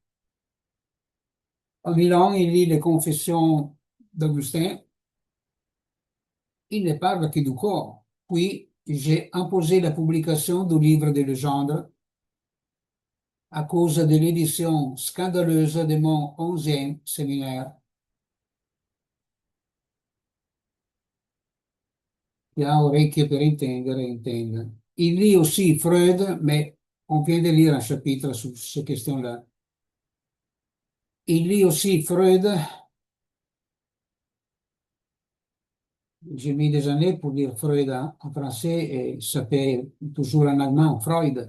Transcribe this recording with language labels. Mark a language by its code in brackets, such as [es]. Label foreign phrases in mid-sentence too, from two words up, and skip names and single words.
[fr] En Milan, il lit les confessions d'Augustin. Il ne parle que du corps. Puis, j'ai imposé la publication du livre de Legendre à cause de l'édition scandaleuse de mon 11e séminaire. [it] Chi ha orecchie per intendere, intenda. [fr] Il lit aussi Freud, mais on vient de lire un chapitre sur ces questions-là. Il lit aussi Freud. J'ai mis des années pour lire Freud en français et ça fait toujours en allemand, Freud.